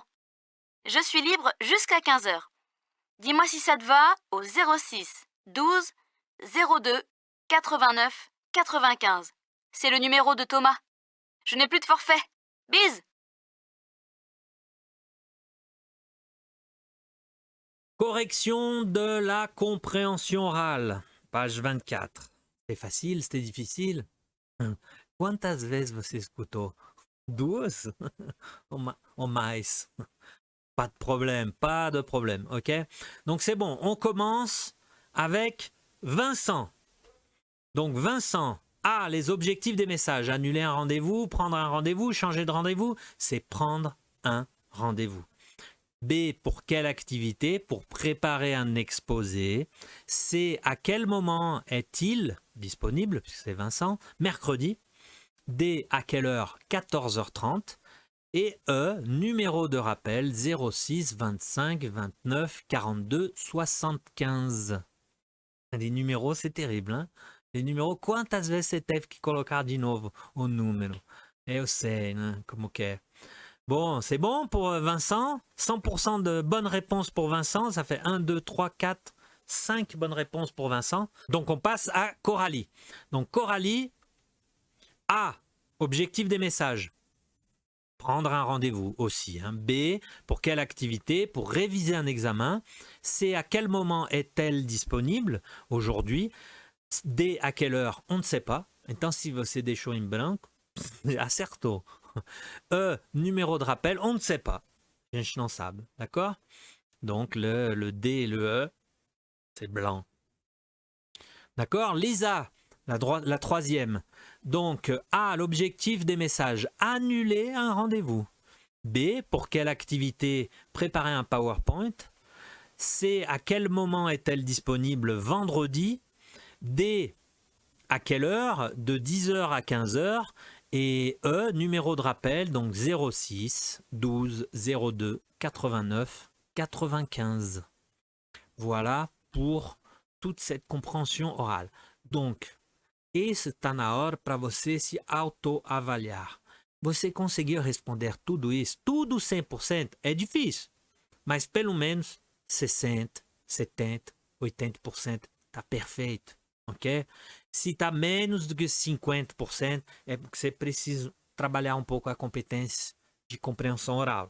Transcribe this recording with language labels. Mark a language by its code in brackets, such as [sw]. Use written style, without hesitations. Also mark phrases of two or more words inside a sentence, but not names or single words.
[fr] Je suis libre jusqu'à 15h. Dis-moi si ça te va au 06 12 02 89 95. C'est le numéro de Thomas. Je n'ai plus de forfait. Bise! Correction de la compréhension orale. Page 24. C'est facile, c'était difficile. [pt] Quantas vezes você escutou? 2? Ou mais? [fr] Pas de problème, pas de problème, ok? Donc c'est bon, on commence avec Vincent. Donc Vincent A, les objectifs des messages. Annuler un rendez-vous, prendre un rendez-vous, changer de rendez-vous. C'est prendre un rendez-vous. B, pour quelle activité? Pour préparer un exposé. C, à quel moment est-il disponible? Puisque c'est Vincent. Mercredi. D, à quelle heure? 14h30. Et E, numéro de rappel 06 25 29 42 75. Les numéros, c'est terrible, hein? Les numéros, [pt] quantas vezes você teve que colocar de novo o número? Eu sei, né? Como que é. [fr] Bon, c'est bon pour Vincent. 100% de bonnes réponses pour Vincent. Ça fait 1, 2, 3, 4, 5 bonnes réponses pour Vincent. Donc, on passe à Coralie. Donc, Coralie, A, objectif des messages. Prendre un rendez-vous aussi. Hein. B, pour quelle activité? Pour réviser un examen. C, à quel moment est-elle disponible aujourd'hui? D, à quelle heure? On ne sait pas. [pt] Então, se você deixou em branco, acertou. [fr] E, numéro de rappel, on ne sait pas. [pt] A gente não sabe. [fr] D'accord? Donc, le D et le E, c'est blanc. D'accord? Lisa, la troisième. Donc, A, l'objectif des messages, annuler un rendez-vous. B, pour quelle activité? Préparer un PowerPoint. C, à quel moment est-elle disponible? Vendredi. D, à quelle heure? De 10h à 15h. Et E, numéro de rappel, donc 06 12 02 89 95. Voilà pour toute cette compréhension orale. Donc, [pt] esse está na hora para você se autoavaliar. Você conseguiu responder tudo isso? Tudo 100% é difícil, mas pelo menos 60, 70, 80% está perfeito, ok? Se está menos do que 50%, é porque você precisa trabalhar um pouco a competência de compreensão oral.